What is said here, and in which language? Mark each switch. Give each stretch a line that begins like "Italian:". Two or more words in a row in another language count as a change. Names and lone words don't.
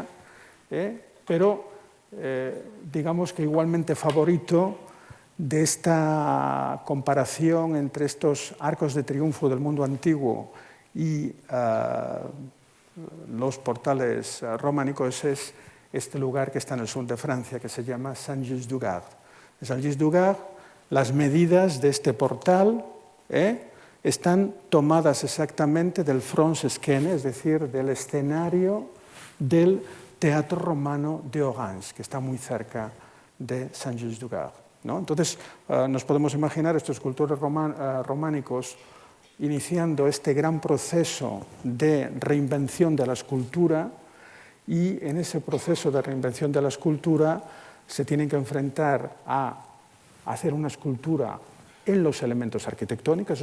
Spanish: Pero digamos que igualmente favorito de esta comparación entre estos arcos de triunfo del mundo antiguo y los portales románicos es este lugar que está en el sur de Francia, que se llama Saint-Just-du-Gard. En Saint-Just-du-Gard, las medidas de este portal están tomadas exactamente del Front-Esquene, es decir, del escenario del Teatro Romano de Orange, que está muy cerca de Saint-Just-du-Gard, ¿no? Entonces, nos podemos imaginar estos escultores románicos iniciando este gran proceso de reinvención de la escultura, y en ese proceso de reinvención de la escultura se tienen que enfrentar a hacer una escultura en los elementos arquitectónicos.